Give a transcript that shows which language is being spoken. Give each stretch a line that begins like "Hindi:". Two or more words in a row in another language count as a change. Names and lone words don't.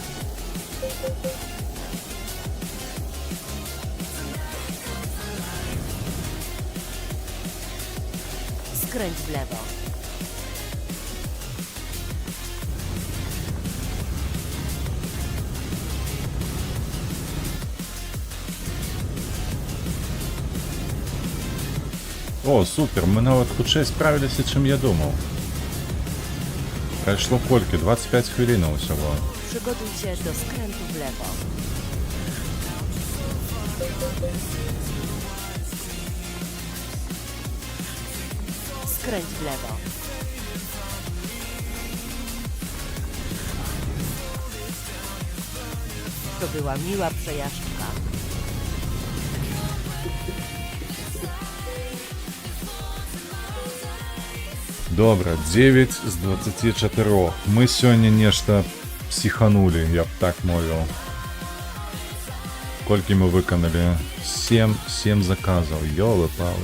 Polish: Skręć w lewo.
Belarusian: О, супер, мы нават хутчэй справіліся, чым я думаў. Прайшло колькі? 25 хвілінаў усяго.
Polish: Przygotuj się do skrętu w lewo. Skręć w lewo. To była miła przejażdżka.
Belarusian: Добра, 9 з 24. Мы сёння нешта псіханулі, я б так мовіў. Колькі мы выканалі? 7 заказаў, ёлы-палы.